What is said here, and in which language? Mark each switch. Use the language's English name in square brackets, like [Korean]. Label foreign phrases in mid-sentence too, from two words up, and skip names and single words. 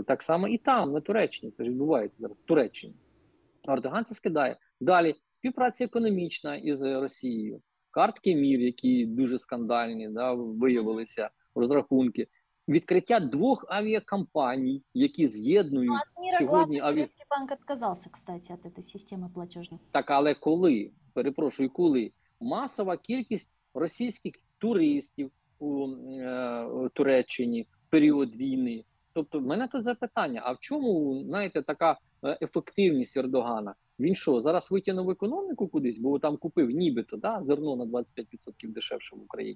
[Ukrainian] Так само і там, на Туреччині, це ж відбувається зараз в Туреччині. Ердоган це скидає. Далі співпраця економічна із Росією, картки МІР, які дуже скандальні, да, виявилися, розрахунки, відкриття 2 авіакомпаній, які Ну, з'єднують [Russian] от мира [Ukrainian] сьогодні [Russian] главный турецкий банк отказался, кстати, от этой системы платежной. [Ukrainian] Так, але коли, перепрошую, коли масова кількість російських туристів у Туреччині в період війни. Тобто, в мене тут запитання: а в чому, знаєте, така ефективність Ердогана? Він що, зараз витягнув економіку кудись, бо там купив нібито, да, зерно на 25% дешевше в Україні?